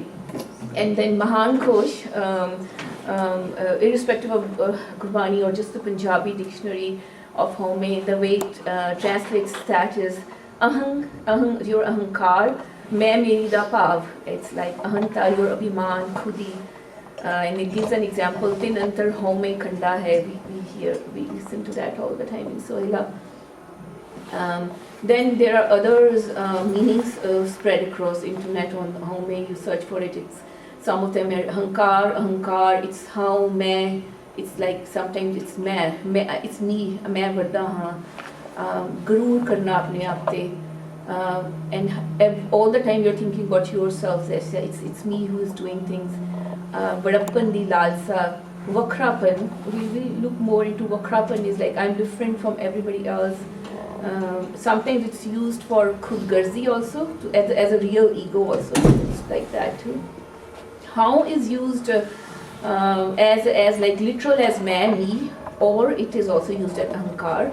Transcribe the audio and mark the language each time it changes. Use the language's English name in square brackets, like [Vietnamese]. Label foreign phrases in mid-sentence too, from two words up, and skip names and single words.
[English] And then Mahan Kosh, irrespective of Gurbani or just the Punjabi dictionary of Haumai, the way it translates that is ahang, your ahankar, [Punjabi] ਮੈਂ ਮੇਰੀ ਦਾ ਭਾਵ. [English] It's like ahanta, your abhiman, khudi. And it gives an example, [Punjabi] ਤਿਨ ਅੰਤਰਿ ਹਉਮੈ ਖੰਡਾ ਹੈ. [English] We listen to that all the time in Sohila. Then there are others meanings spread across internet on Haumai. You search for it. It's some of them are ahankar, it's how, main, it's like sometimes it's it's me, [Punjabi] ਮੈਂ ਬੜਾ ਹਾਂ, ਗਰੂਰ ਕਰਨਾ ਅਪਨੇ ਆਪ ਪੇ, [English] and all the time you're thinking about yourself. It's me who is doing things. [Punjabi] ਬੜੱਪਣ ਦੀ ਲਾਲਸਾ, ਵਕਰਾਪਣ. [English] We will look more into वक्रापन is like I'm different from everybody else. Sometimes it's used for khudgarzi also, as a real ego also. It's like that too. How is used as like literal as man, me, or it is also used as ahankar.